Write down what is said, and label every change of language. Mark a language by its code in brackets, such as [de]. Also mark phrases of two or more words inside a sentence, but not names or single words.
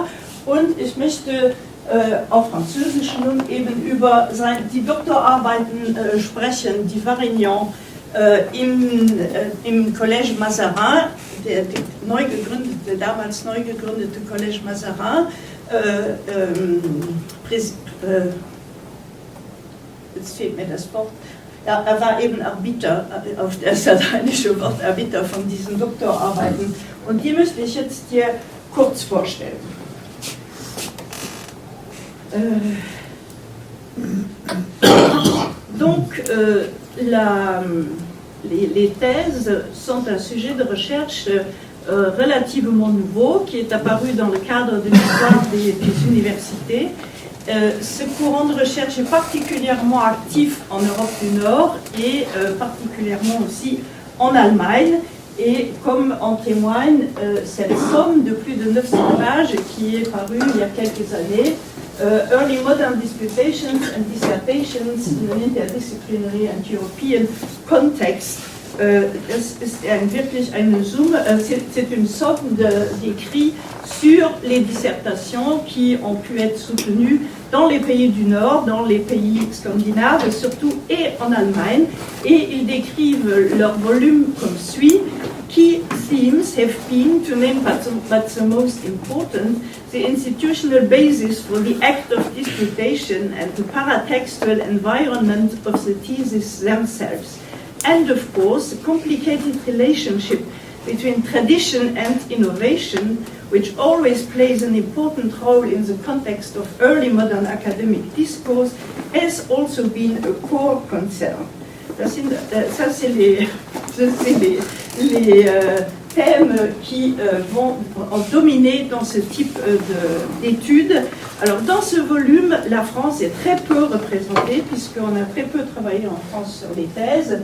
[de] Und ich möchte auf Französisch nun eben über die Doktorarbeiten sprechen, die Varignon im Collège Mazarin, der damals neu gegründete Collège Mazarin, jetzt fehlt mir das Wort, ja, er war eben Arbiter, auf das lateinische Wort Arbiter von diesen Doktorarbeiten. Und die möchte ich jetzt hier kurz vorstellen. [fr] Donc, les thèses sont un sujet de recherche relativement nouveau qui est apparu dans le cadre de l'histoire des universités. Ce courant de recherche est particulièrement actif en Europe du Nord et particulièrement aussi en Allemagne. Et comme en témoigne cette somme de plus de 900 pages qui est parue il y a quelques années, Early Modern Disputations and Dissertations in an Interdisciplinary and European Context. [de] Das ist wirklich eine Summe, [fr] c'est une somme d'écrits sur les dissertations qui ont pu être soutenues dans les pays du Nord, dans les pays scandinaves surtout, et en Allemagne. Et ils décrivent leur volume comme suit. [en] Key themes have been, to name but the most important, the institutional basis for the act of disputation and the paratextual environment of the theses themselves. And of course, the complicated relationship between tradition and innovation, which always plays an important role in the context of early modern academic discourse, has also been a core concern. [fr] Ça, c'est les thèmes qui vont en dominer dans ce type d'études. Alors, dans ce volume, la France est très peu représentée, puisqu'on a très peu travaillé en France sur les thèses.